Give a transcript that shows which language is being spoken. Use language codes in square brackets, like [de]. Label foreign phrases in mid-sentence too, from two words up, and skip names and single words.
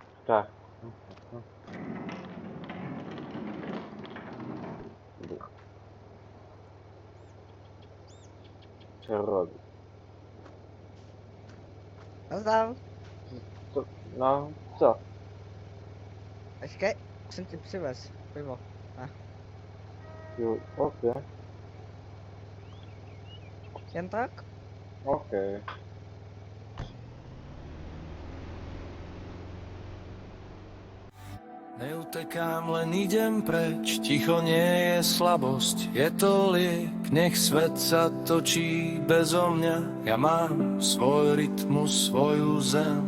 [sk] Tak. Čo robí? [cs] Nazdar. No, co? Počkej, jsem ti přivez. Pivo. Jo, okej, Jen tak? okej. [sk] Neutekám, len idem preč, ticho nie je slabosť, je to liek, nech svet sa točí bezo mňa, ja mám svoj rytmus, svoju zem.